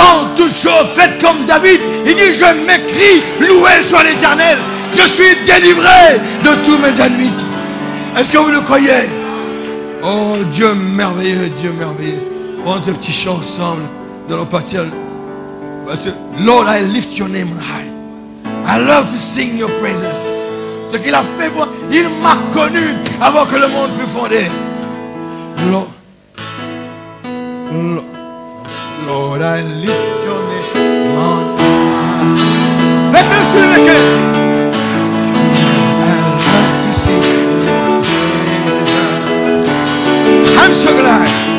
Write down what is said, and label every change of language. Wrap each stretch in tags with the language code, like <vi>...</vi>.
<fr>En toutes choses, faites comme David. Il dit, je m'écris, loué soit l'Éternel. Je suis délivré de tous mes ennemis. Est-ce que vous le croyez? Oh Dieu merveilleux, Dieu merveilleux. Prends ce petit chant ensemble. Nous allons partir.</fr> <en>Lord, I lift your name on high. I love to sing your praises.</en> <fr>Ce qu'il a fait pour moi, il m'a connu avant que le monde fût fondé.</fr> <en>Lord, Lord, I lift your name on high.</en> <fr>Faites-le tout le cœur.</fr> <en>I love to sing your praises. I'm so glad.</en>